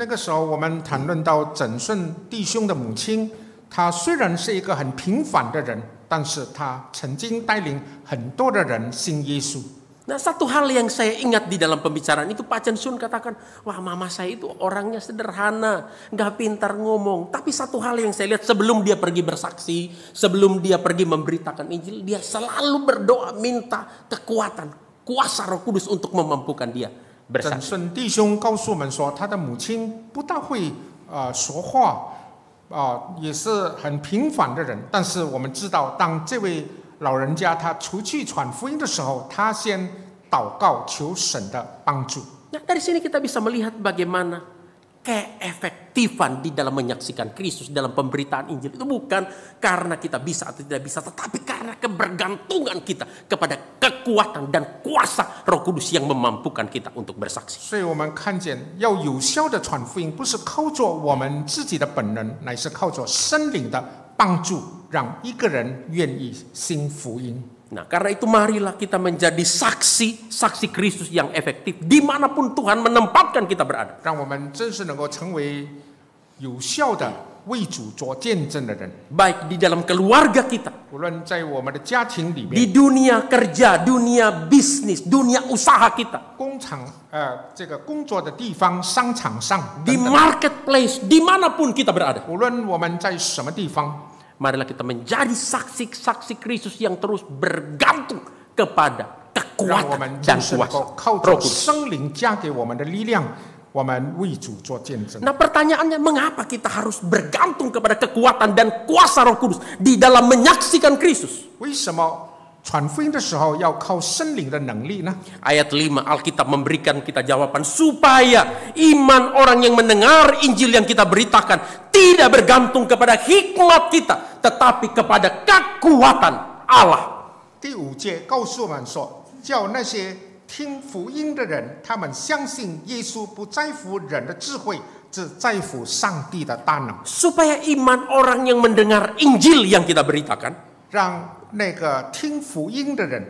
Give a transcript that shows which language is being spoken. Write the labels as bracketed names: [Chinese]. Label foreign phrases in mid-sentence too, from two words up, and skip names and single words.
[Chinese] 那个时候，我们谈论到整顺弟兄的母亲，她虽然是一个很平凡的人，但是她曾经带领很多的人信耶稣。 [Indonesian] Nah, satu hal yang saya ingat di dalam pembicaraan itu Pak Chen Sun katakan, wah mama saya itu orangnya sederhana, nggak pintar ngomong. Tapi satu hal yang saya lihat sebelum dia pergi bersaksi, sebelum dia pergi memberitakan Injil, dia selalu berdoa minta kekuatan, kuasa Roh Kudus untuk memampukan dia [Chinese] 整 [Indonesian] bersaksi. [Chinese] 顺弟兄告诉我们说，他的母亲不大会说话，也是很平凡的人。但是我们知道，当这位老人家他出去传福音的时候，他先祷告求神的帮助。 [Indonesian] Nah, dari sini kita bisa melihat bagaimana keefektifan di dalam menyaksikan Kristus dalam pemberitaan Injil itu bukan karena kita bisa atau tidak bisa, tetapi karena kebergantungan kita kepada kekuatan dan kuasa Roh Kudus yang memampukan kita untuk bersaksi. [Chinese] 所以我们看见，要有效的传福音，不是靠着我们自己的本能，乃是靠着圣灵的帮助，让一个人愿意信福音。 [Indonesian] Nah, karena itu marilah kita menjadi saksi Kristus yang efektif dimanapun Tuhan menempatkan kita berada. [Chinese] 让我们真是能够成为有效的为主做见证的人。 [Indonesian] Baik di dalam keluarga kita, [Chinese] 无论在我们的家庭里 [Indonesian] di [Chinese] 面、 [Indonesian] dunia kerja, dunia bisnis, dunia usaha kita, [Chinese] 工厂这个工作的地方、商场上 [Indonesian] di [Chinese] 等等， [Indonesian] marketplace, dimanapun kita berada. [Chinese] 无论我们在什么地方， [Indonesian] Marilah kita menjadi saksi Kristus yang terus bergantung kepada [Chinese] 让我 [Indonesian] kekuatan [Chinese] 们 [Indonesian] dan [Chinese] 真是能够 [Indonesian] kuasa [Chinese] 靠 [Indonesian] Roh [Chinese] 着 [Indonesian] Kudus. [Chinese] 圣灵加给我们的力量，我们为主做见证。 [Indonesian] Nah, pertanyaannya mengapa kita harus bergantung kepada kekuatan dan kuasa Roh Kudus di dalam menyaksikan Kristus? [Chinese] 为什么传福音的时候要靠圣灵的能力呢？ [Indonesian] Ayat 5 Alkitab memberikan kita jawaban supaya iman orang yang mendengar Injil yang kita beritakan tidak bergantung kepada hikmat kita, tetapi kepada kekuatan Allah. [Chinese] 第5节告诉我们说，叫那些听福音的人，他们相信耶稣不在乎人的智慧，只在乎上帝的大能。 [Indonesian] Supaya iman orang yang mendengar Injil yang kita beritakan [Chinese] 让那个听福音的人